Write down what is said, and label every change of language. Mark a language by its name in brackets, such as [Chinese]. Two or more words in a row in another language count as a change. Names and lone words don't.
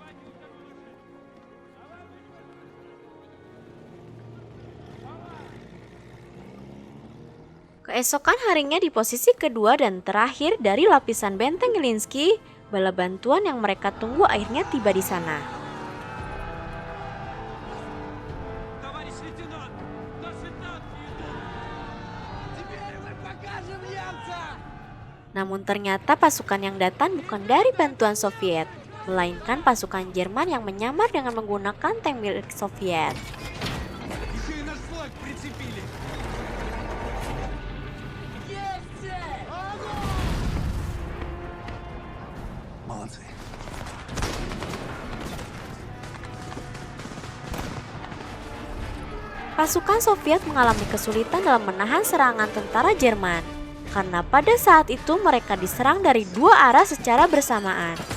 [Indonesian] Keesokan harinya di posisi kedua dan terakhir dari lapisan benteng Ilyinsky, bala bantuan yang mereka tunggu akhirnya tiba di sana. [Russian] Товарищ лейтенант, наш лейтенант! Теперь мы покажем немца! [Indonesian] Namun ternyata pasukan yang datang bukan dari bantuan Soviet, melainkan pasukan Jerman yang menyamar dengan menggunakan tank milik Soviet. [Russian] Еще и наш флаг прицепили! Молодцы! [Indonesian] Pasukan Soviet mengalami kesulitan dalam menahan serangan tentara Jerman, karena pada saat itu mereka diserang dari dua arah secara bersamaan.